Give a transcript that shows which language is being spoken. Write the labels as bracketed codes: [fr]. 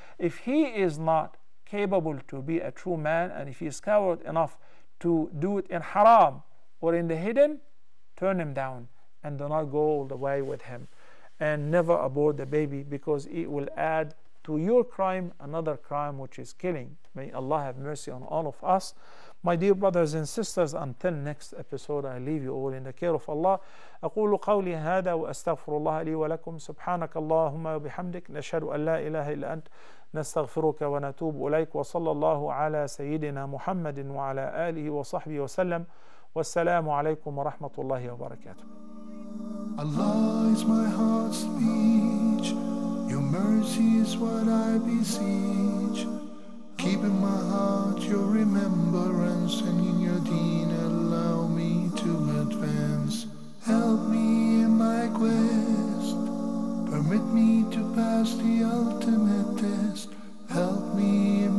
[en] If he is not capable to be a true man, and if he is coward enough to do it in haram or in the hidden, turn him down and do not go all the way with him. And never abort the baby, because it will add to your crime another crime, which is killing. May Allah have mercy on all of us. My dear brothers and sisters, until next episode, I leave you all in the care of Allah. [ar] أقول قولي هذا وأستغفر الله لي ولكم. سبحانك اللهم وبحمدك نشهد أن لا إله إلا أنت نستغفرك ونتوب إليك. وصلى الله على سيدنا محمد وعلى آله وصحبه وسلم. والسلام عليكم ورحمة الله وبركاته. [en] Allah is my heart's speech. Your mercy is what I beseech. Keep in my heart your remembrance, and in your deen allow me to advance. Help me in my quest. Permit me to pass the ultimate test. Help me